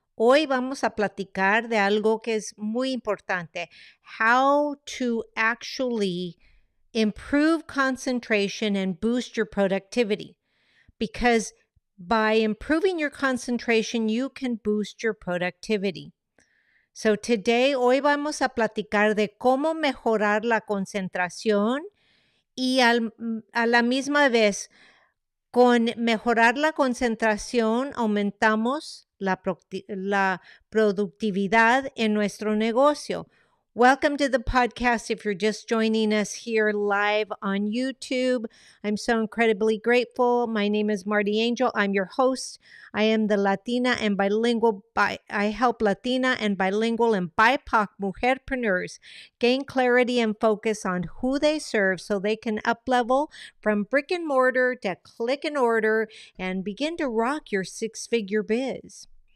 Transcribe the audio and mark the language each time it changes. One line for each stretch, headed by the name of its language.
Spanish: Hoy vamos a platicar de algo que es muy importante,
English: how to actually improve concentration and boost your productivity. Because by improving your concentration, you can boost your productivity. So today,
Spanish: hoy vamos a platicar de cómo mejorar la concentración y a la misma vez, con mejorar la concentración, aumentamos la productividad en nuestro negocio.
English: Welcome to the podcast. If you're just joining us here live on YouTube, I'm so incredibly grateful. My name is Marty Angel. I'm your host. I am the Latina and bilingual. I help Latina and bilingual and BIPOC mujer-preneurs gain clarity and focus on who they serve so they can up-level from brick and mortar to click and order and begin to rock your six-figure biz.